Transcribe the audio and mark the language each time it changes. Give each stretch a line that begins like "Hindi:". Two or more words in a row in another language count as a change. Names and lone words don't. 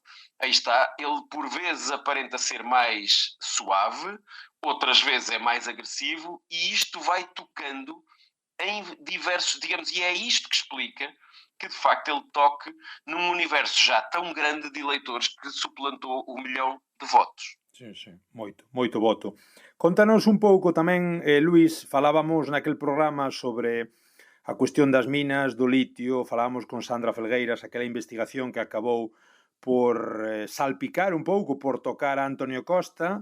Portuguese: Aí está, ele por vezes aparenta ser mais suave, outras vezes é mais agressivo e isto vai tocando em diversos, digamos, e é isto que explica que de facto ele toque num universo já tão grande de eleitores que suplantou 1 milhão de votos.
Galician: Sí, moito voto. Contanos un pouco tamén, Luís, falábamos naquel programa sobre a cuestión das minas, do litio, falábamos con Sandra Felgueiras, aquela investigación que acabou por salpicar un pouco, por tocar a Antonio Costa.